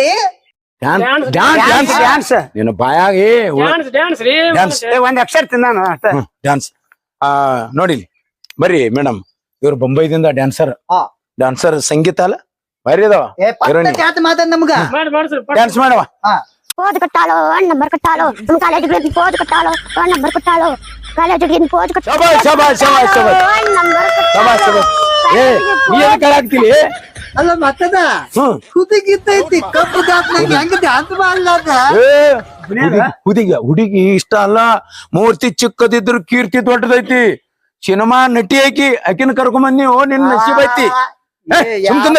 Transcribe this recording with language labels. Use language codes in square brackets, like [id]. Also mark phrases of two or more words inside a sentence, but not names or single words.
[kn] ಡ್ಯಾನ್ಸ್ ನಿನ್ನ ಬಾಯಾಗಿ ಡ್ಯಾನ್ಸ್ ಒಂದ್ ಅಕ್ಷರ ತಿಂದಾನ ಅಷ್ಟ ಡ್ಯಾನ್ಸ್ ನೋಡಿಲಿ ಬರ್ರಿ ಮೇಡಮ್ ಇವ್ರು ಬೊಂಬೈದಿಂದ ಡ್ಯಾನ್ಸರ್ ಹಾ. ಡ್ಯಾನ್ಸರ್ ಸಂಗೀತ ಅಲ್ಲ ಬರೀ ಅದಾವ ಏ ಪಕ್ಕ ಟ್ಯಾಂತ್ ಮಾತಾಡ್ ನಮ್ಗ ಡ್ಯಾನ್ಸ್ ಮಾಡವ [te] పోజు కొట్టాలో నంబర్ కొట్టాలో కాలేజీకి వెళ్ళి పోజు కొట్టాలో నంబర్ కొట్టాలో కాలేజీకి వెళ్ళి పోజు [kn] ಶಬಾಷ್ ಶಬಾಷ್ ಶಬಾಷ್ ಶಬಾಷ್ ಶಬಾಷ್ ಶಬಾಷ್ ಏ ನೀ ಎದಕ್ಕೆ ಹಾಳಾಗ್ತಿಲಿ ಅಲ್ಲ ಮತ್ತದ ಹ್ಮ್ ಹುಡುಗಿತ್ತೈತಿ ಕಪ್ಪು ದಾಪ್ನಾಗ ಹೆಂಗ ಡ್ಯಾನ್ಸ್ ಮಾಡ್ಲಾದ ಹುಡುಗಿ ಇಷ್ಟ ಅಲ್ಲ ಮೂರ್ತಿ ಚಿಕ್ಕದಿದ್ರು ಕೀರ್ತಿ ದೊಡ್ಡದೈತಿ ಸಿನಿಮಾ ನಟಿ ಆಕಿನ ಕರ್ಕೊಂಬಂದ್ ನೀವು ನಿನ್ ನಸೀಬ್ ಐತಿ ಏ, ಸುಮ್ ಕುಂದ್ರ.